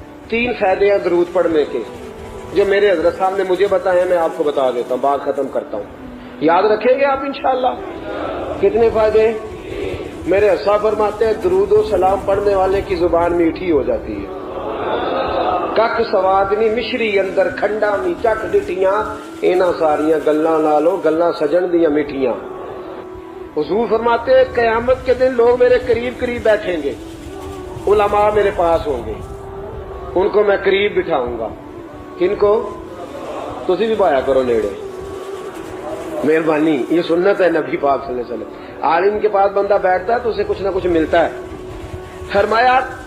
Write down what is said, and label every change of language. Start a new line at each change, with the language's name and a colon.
Urdu: 3 فائدے ہیں درود پڑھنے کے جو میرے حضرت صاحب نے مجھے بتایا، میں آپ کو بتا دیتا ہوں، بات ختم کرتا ہوں. یاد رکھیں گے آپ انشاءاللہ؟ کتنے فائدے؟ میرے صاحب فرماتے ہیں درود و سلام پڑھنے والے کی زبان میٹھی ہو جاتی ہے.
Punjabi: کک سوادنی مشری اندر کھنڈا می چک ڈٹیاں، اینا ساریاں گلاں نالو گلاں سجن دیاں میٹھیاں.
Urdu: حضور فرماتے ہیں قیامت کے دن لوگ میرے قریب قریب بیٹھیں گے، علماء میرے پاس ہوں گے، ان کو میں قریب بٹھاؤں گا. کن کو؟
Punjabi: تسی بھی پایا کرو نیڑے،
Urdu: مہربانی، یہ سنت ہے نبی پاک صلی اللہ علیہ وسلم. عالم کے پاس بندہ بیٹھتا ہے تو اسے کچھ نہ کچھ ملتا ہے. فرمایا